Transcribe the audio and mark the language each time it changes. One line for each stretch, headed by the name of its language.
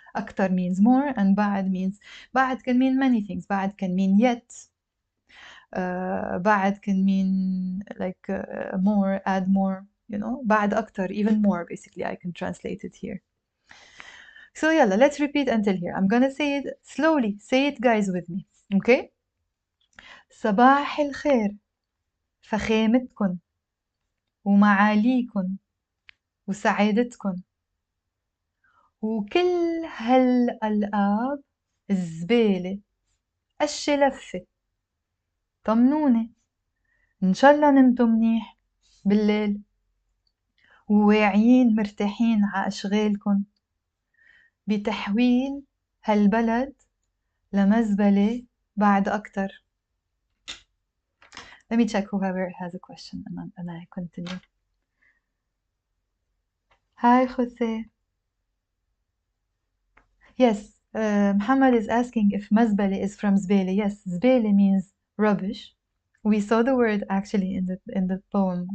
English: أكتر means more, and بعد means بعد can mean many things. بعد can mean yet. بعد can mean like more, add more,
Arabic: بعد أكتر,
English: even more, basically. I can translate it here. So يلا, let's repeat until here. I'm gonna say it slowly. Say it, guys, with me. Okay?
Arabic: صباح الخير فخامتكن ومعاليكن وسعادتكن وكل هالألقاب الزبالة الشلفة. طمنوني إن شاء الله نمتوا منيح بالليل وواعيين مرتاحين ع أشغالكن بتحويل هالبلد لمزبلة بعد أكتر.
English: Let me check whoever has a question and I continue. Hi, Jose. Yes, Muhammad is asking if mazbale is from zbele. Yes, zbele means rubbish. We saw the word actually in the poem.